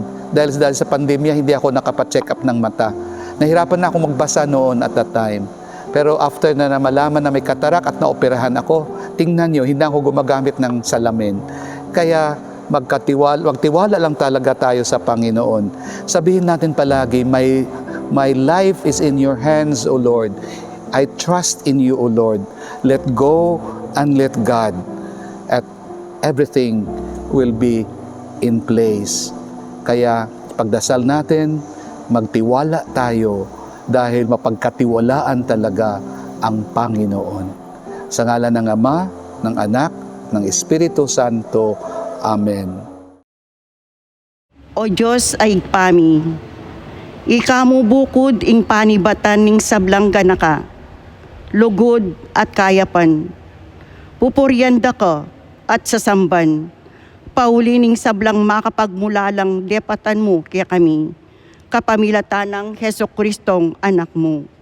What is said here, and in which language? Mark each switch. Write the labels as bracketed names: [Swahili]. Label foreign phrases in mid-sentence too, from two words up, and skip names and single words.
[Filipino] Dahil sa pandemya, hindi ako nakapacheck up ng mata. Nahirapan na ako magbasa noon [English] at that time. [Filipino] Pero after na malaman na may katarak at naoperahan ako, tingnan nyo, hindi ako gumagamit ng salamin. Kaya magtiwala lang talaga tayo sa Panginoon. Sabihin natin palagi, [English] my life is in your hands, O Lord. I trust in you, O Lord. Let go and let God. At everything will be in place. [Filipino] Kaya pagdasal natin, magtiwala tayo dahil mapagkatiwalaan talaga ang Panginoon. Sa ngalan ng Ama, ng Anak, ng Espiritu Santo. Amen. [Pampanga] O Diyos ay pami, ikamu bukod ing panibatan ning sablang ganaka, lugod at kayapan, pupuryanda ka at sasamban, pauli ning sablang makapagmulalang depatan mo kaya kami, kapamilatan ng Heso Kristong anak mo.